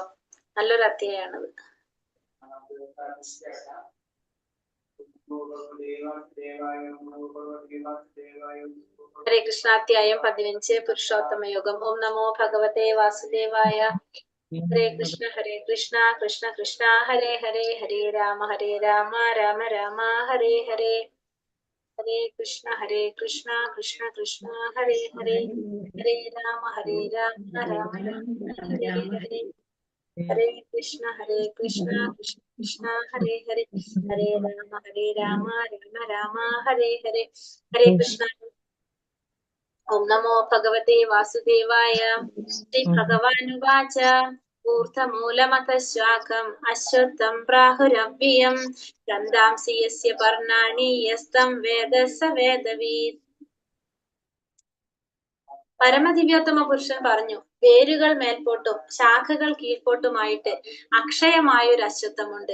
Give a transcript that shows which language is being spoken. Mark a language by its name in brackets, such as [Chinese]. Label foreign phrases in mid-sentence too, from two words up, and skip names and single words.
[Malayalam] നല്ലൊരു അധ്യായാണിത്. [Sanskrit] हरे कृष्ण. [Malayalam] അധ്യായം 15 പുരുഷോത്തമ യോഗം. [Sanskrit] ॐ नमो भगवते वासुदेवाय. हरे कृष्ण कृष्ण कृष्ण हरे हरे, हरे राम राम राम हरे हरे. हरे कृष्ण कृष्ण कृष्ण हरे हरे, हरे राम राम हरे हरे. हरे कृष्ण कृष्ण कृष्ण हरे हरे, हरे राम राम हरे हरे. हरे कृष्ण. ॐ नमो भगवते वासुदेवाय. श्री भगवानुवाच. ऊर्धमूलमतश्वाकं अश्वत्थं प्राहुरव्यं छन्दांसि यस्य पर्णानि यस्तं वेद स वेदवीत्. [Malayalam] പരമദിവ്യോത്തമ പുരുഷൻ പറഞ്ഞു, വേരുകൾ മേൽപോട്ടും ശാഖകൾ കീഴ്പോട്ടുമായിട്ട് അക്ഷയമായൊരു അശ്വത്ഥമുണ്ട്.